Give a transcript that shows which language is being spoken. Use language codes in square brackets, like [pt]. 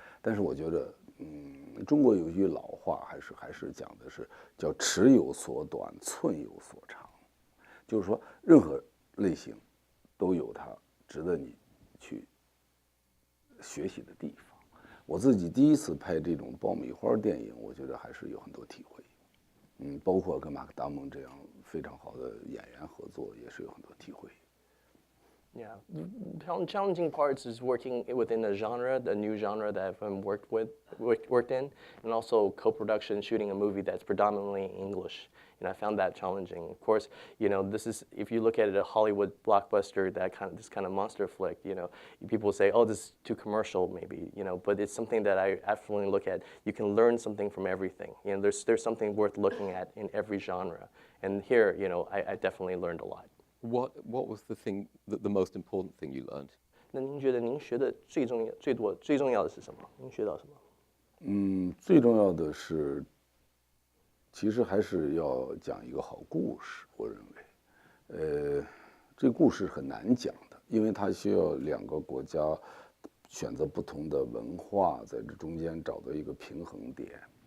[zh] 但是我觉得，中国有一句老话，还是讲的是叫“尺有所短，寸有所长”，就是说任何类型都有它值得你去学习的地方。我自己第一次拍这种爆米花电影，我觉得还是有很多体会。包括跟马克·达蒙这样非常好的演员合作，也是有很多体会。 [en] Yeah, challenging parts is working within a genre, the new genre that I've worked in, and also co-production, shooting a movie that's predominantly English. And I found that challenging. Of course, this is, if you look at it, a Hollywood blockbuster, this kind of monster flick, people say, oh, this is too commercial, maybe, but it's something that I absolutely look at. You can learn something from everything. There's something worth looking at in every genre. And here, I definitely learned a lot. What was the most important thing you learned? [zh] 那您觉得您学的最重要的是什么？您学到什么？最重要的是，其实还是要讲一个好故事。我认为，这个故事很难讲的，因为它需要2个国家选择不同的文化，在这中间找到一个平衡点。